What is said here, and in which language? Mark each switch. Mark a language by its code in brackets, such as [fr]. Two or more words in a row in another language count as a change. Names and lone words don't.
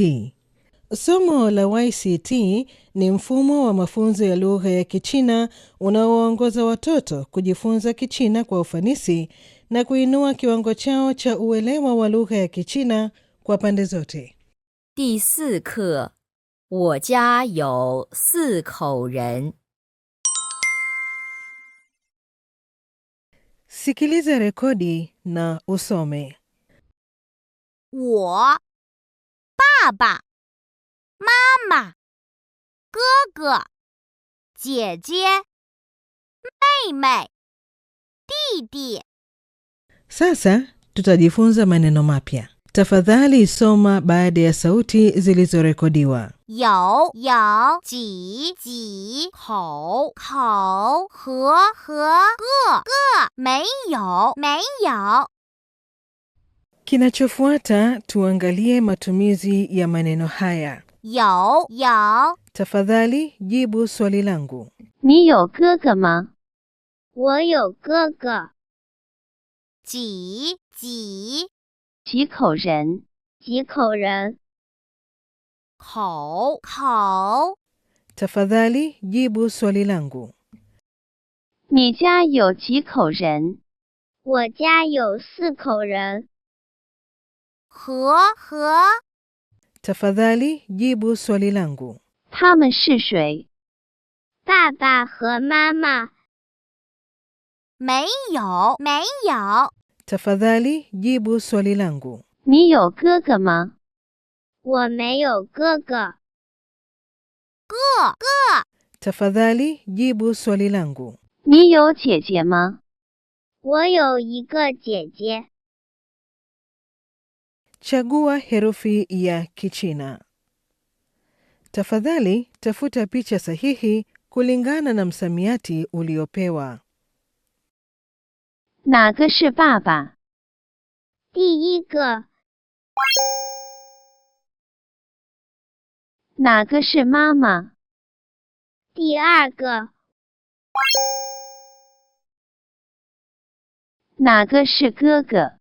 [sw] Somo la YCT ni mfumo wa mafunzo ya lugha ya Kichina unaowaongoza watoto kujifunza Kichina kwa ufanisi na kuinua kiwango chao cha uelewa wa lugha ya Kichina kwa pande zote. [zh] 第4课，我家有4口人。 [sw] Sikiliza rekodi na usome. [zh] 我、爸爸、妈妈、哥哥、姐姐、妹妹、弟弟。 [sw] Sasa tutajifunza maneno mapya. Tafadhali soma baada ya sauti zilizorekodiwa. [zh] 有几口和个没有 [sw] Kinachofuata tuangalie matumizi ya maneno haya. [zh] 有 [sw] Tafadhali jibu swali langu. [zh] 你有哥哥吗？我有哥哥。几几口人？ 几口人？考 [sw] Tafadhali jibu swali langu. [zh] 你家有几口人？我家有4口人。和 [sw] Tafadhali jibu swali langu. [zh] 他们是谁？爸爸和妈妈。没有 [sw] Tafadhali jibu swali langu. [zh] 你有哥哥吗？我没有哥哥。个 [sw] Tafadhali jibu swali langu. [zh] 你有姐姐吗？我有一个姐姐。 [sw] Chagua herufi ya Kichina. Tafadhali tafuta picha sahihi kulingana na msamiati uliopewa. [zh] 哪个是爸爸？第一个。哪个是妈妈？第二个。哪个是哥哥？